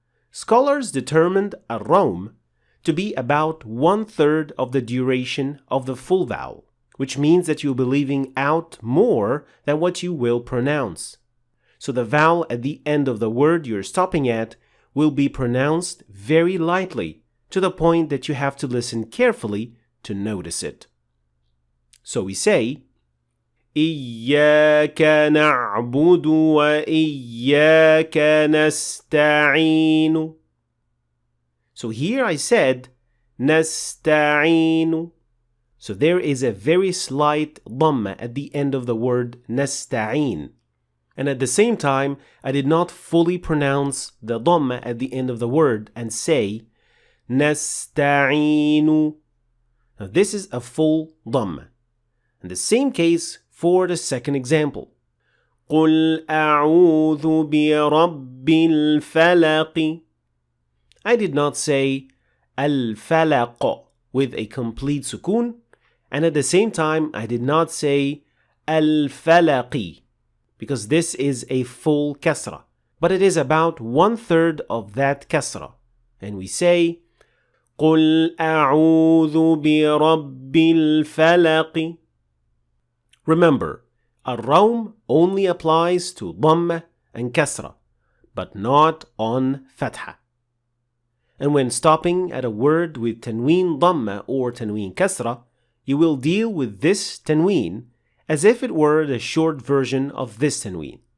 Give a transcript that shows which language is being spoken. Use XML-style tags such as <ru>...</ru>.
<en>Scholars determined al-rawm to be about 1/3 of the duration of the full vowel, which means that you'll be leaving out more than what you will pronounce. So the vowel at the end of the word you're stopping at will be pronounced very lightly, to the point that you have to listen carefully to notice it. So we say,</en> <ar>إِيَّاكَ نَعْبُدُ وَإِيَّاكَ نَسْتَعِينُ.</ar> <en>So here I said, نَسْتَعِينُ. So there is a very slight dhamma at the end of the word nasta'in. And at the same time, I did not fully pronounce the dhamma at the end of the word and say, nasta'inu. Now this is a full dhamma. And the same case for the second example.</en> <ar>قُلْ أَعُوذُ بِرَبِّ الْفَلَقِ.</ar> <en>I did not say al-falaq with a complete sukoon, and at the same time I did not say al-falaqi, because this is a full kasra, but it is about 1/3 of that kasra. And we say,</en> <ar>قُلْ أَعُوذُ بِرَبِّ الْفَلَقِ.</ar> <en>Remember, al-rawm only applies to dhamma and kasra, but not on fatha. And when stopping at a word with tanween dhamma or tanween kasra, you will deal with this tanween as if it were the short version of this tanween.</en>